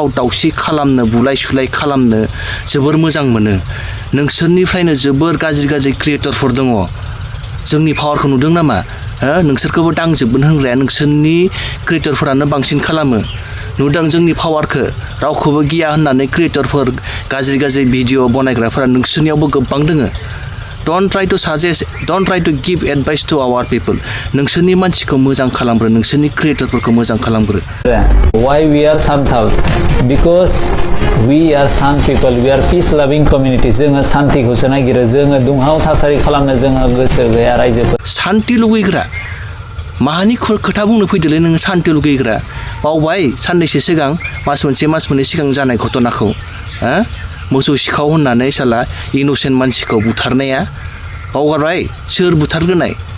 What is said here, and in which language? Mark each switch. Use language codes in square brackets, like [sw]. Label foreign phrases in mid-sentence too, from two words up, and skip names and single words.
[brx] दावसि खालामनो बुलाय सुलाय खालामनो जोबोर मोजां मोनो नोंसोरनिफ्रायनो जोबोर गाज्रि गाज्रि क्रिएटरफोर दङ जोंनि पावारखौ नुदों नामा नोंसोरखौबो दांजोबगोन होनग्राया नोंसोरनि क्रिएटरफोरानो बांसिन खालामो नुदों जोंनि पावारखौ रावखौबो गिया होननानै क्रिएटरफोर गाज्रि गाज्रि भिडिअ बनायग्राफोरा नोंसोरनियावबो गोबां दोङो [en] don't try to suggest don't try to give advice to our people [brx] नोंसोरनि मानसिखौ मोजां खालामग्रो नोंसोरनि क्रिएटरफोरखौ मोजां खालामग्रो [en] Why we are Santals? Because we are Sant people, we are peace loving community. [brx] जोङो शान्तिखौसो नागिरो जोङो दुंहाव थासारि खालामनो जोङो गोसो गैया रायजोफोर शान्ति लुगैग्रा माहानि खोथा बुंनो फैदोलै नोङो शान्ति लुगैग्रा बावबाय साननैसो सिगां मास मोननै सिगां जानाय घटनाखौ मोसौ सिखाव होननानै साला इनोसेन्ट मानसिखौ बुथारनाया बावगारबाय सोर बुथारग्रोनाय